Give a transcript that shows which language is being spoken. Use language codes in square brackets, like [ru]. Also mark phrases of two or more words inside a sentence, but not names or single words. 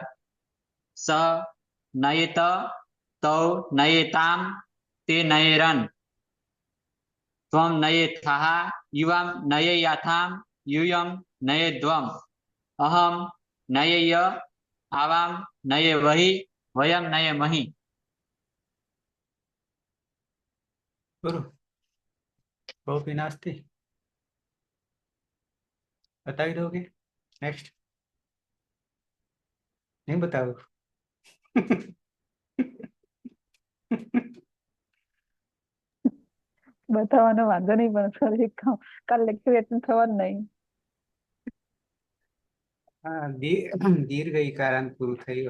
[sa] सह नयेत, तौ नयेताम, ते नयेरन, त्वम नयेथाः, युवाम नयेयाथाम, यूयम नयेध्वम, अहम नयेय, आवाम नये वहि, वयम नये महि. [hi] गुरु बहु नास्ती बताई दोगे? नेक्स्ट नहीं बताओ? [gu] બતાવવાનો વાંધો નહીં પણ સર એક કાલ લેક્ચર એટેન્ડ થવાનું નહીં. હા, દીર્ઘ ઈકારાંત પૂરું થયું.